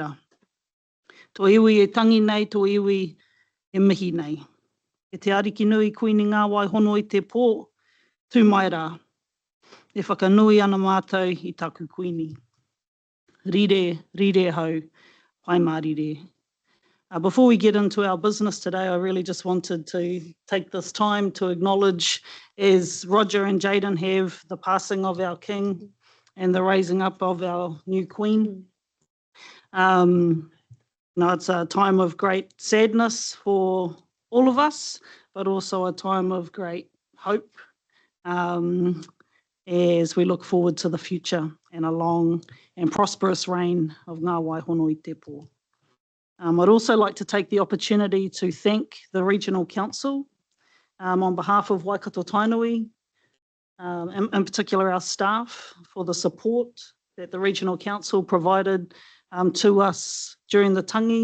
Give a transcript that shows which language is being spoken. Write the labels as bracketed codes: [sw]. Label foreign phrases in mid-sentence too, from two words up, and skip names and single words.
[mi] Tō iwi e tangi nei, tō iwi e mihi nei. E te ariki nui kuini ngā waihono i te pō, tū mai rā. E whakanui ana mātou i taku kuini. Rire, rire hau, pai mā rire. [en] Before we get into our business today, I really just wanted to take this time to acknowledge, as Roger and Jaden have, the passing of our king and the raising up of our new queen. Now it's a time of great sadness for all of us, but also a time of great hope as we look forward to the future and a long and prosperous reign of ngā waihono i te pō. I'd also like to take the opportunity to thank the Regional Council on behalf of Waikato Tainui, in particular our staff, for the support that the Regional Council provided to us during the tangi.